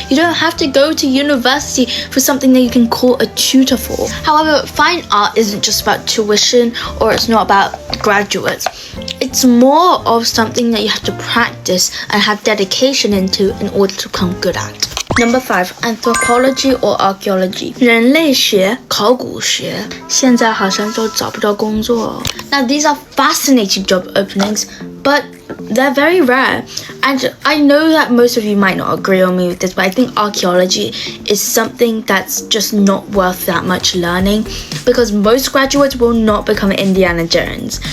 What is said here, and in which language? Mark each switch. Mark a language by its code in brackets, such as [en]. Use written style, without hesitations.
[en] You don't have to go to university for something that you can call a tutor for. However, fine art isn't just about tuition, or it's not about graduates. It's more of something that you have to practice and have dedication into in order to become good at. Number 5, anthropology or archaeology. [zh] 人类学、考古学，现在好像都找不到工作。 [en] Now these are fascinating job openings, but they're very rare. And I know that most of you might not agree on me with this, but I think archaeology is something that's just not worth that much learning, because most graduates will not become Indiana Jones.